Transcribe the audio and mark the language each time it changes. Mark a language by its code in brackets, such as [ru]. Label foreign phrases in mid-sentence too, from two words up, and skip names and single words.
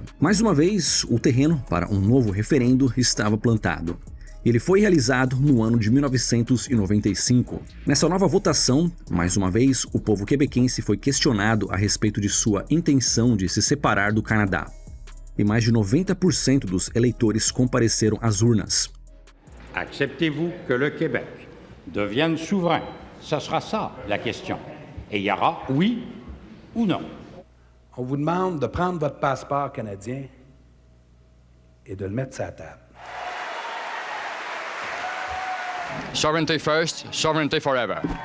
[pt] Mais uma vez, o terreno para um novo referendo estava plantado. Ele foi realizado no ano de 1995. Nessa nova votação, mais uma vez, o povo quebequense foi questionado a respeito de sua intenção de se separar do Canadá. E mais de 90% dos eleitores compareceram às urnas. [fr] Acceptez-vous que le Québec devienne souverain? Ce sera ça la question. Et il y aura oui ou non. On vous demande de prendre votre passeport canadien et de le mettre sur la table. [en] Sovereignty first, sovereignty forever.